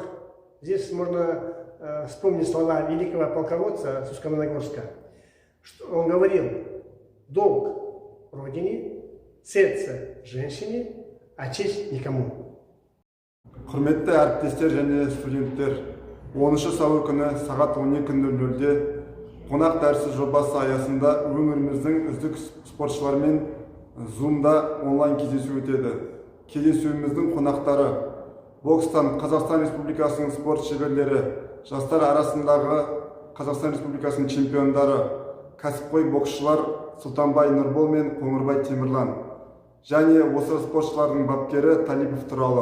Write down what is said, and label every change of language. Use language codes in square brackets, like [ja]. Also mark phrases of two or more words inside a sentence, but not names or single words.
[ru] Здесь можно вспомнить слова великого полководца с Усть-Каменогорска. Он говорил: долг родине, сердце женщине, а честь никому. [kk] Құрметті әріптестер және студенттер, 10 сәуір күні сағат 12:00-де қонақ дәрісі жобасы аясында өңіріміздің үздік спортшылармен Zoom-да онлайн кездесу өтеді. Кездесуіміздің қонақтары бокстан Қазақстан Республикасының спорт шеберлері, жастар арасындағы Қазақстан Республикасының чемпиондары, кәсіпқой боксшылар Сұлтанбай Нұрбол мен Қоңырбай Темірлан, және осы спортшылардың бапкері Талипов туралы.